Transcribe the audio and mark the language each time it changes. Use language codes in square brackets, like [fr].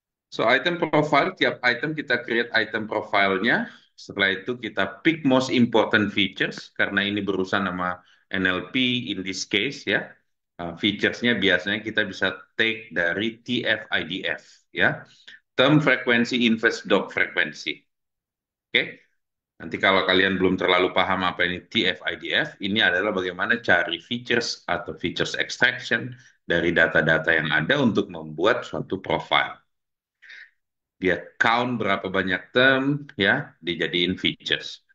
[id] So item profile, tiap item kita create item profilnya. Setelah itu kita [en] pick most important features, [id] karena ini berurusan sama NLP [en] in this case [id] ya. Featuresnya biasanya kita bisa take dari TF-IDF ya. [en] Term frequency inverse dog frequency. [id] Oke. Nanti kalau kalian belum terlalu paham apa ini TF-IDF, ini adalah bagaimana cari features atau features extraction dari data-data yang ada untuk membuat suatu profile. Dia count berapa banyak term, ya, dijadiin features.